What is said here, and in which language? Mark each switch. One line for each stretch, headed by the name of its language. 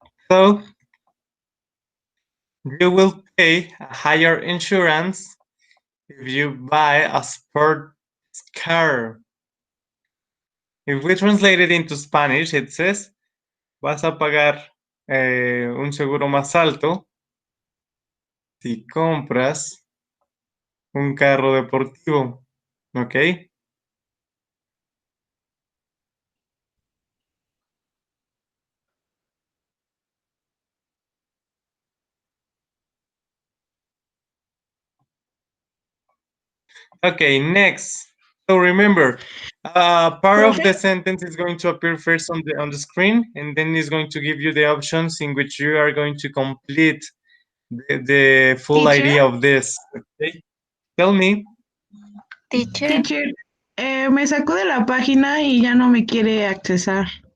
English: So you will pay a higher insurance if you buy a sport car. If we translate it into Spanish, it says,
Spanish: vas a pagar un seguro más alto si compras un carro deportivo, ¿ok?
English: Okay, next. So remember, Part of the
Spanish: Profe,
English: sentence is going to appear first on the screen, and then it's going to give you the options in which you are going to complete the full teacher, idea of this. Okay, tell me. Teacher.
Spanish: teacher, me sacó de la página y ya no me quiere accesar.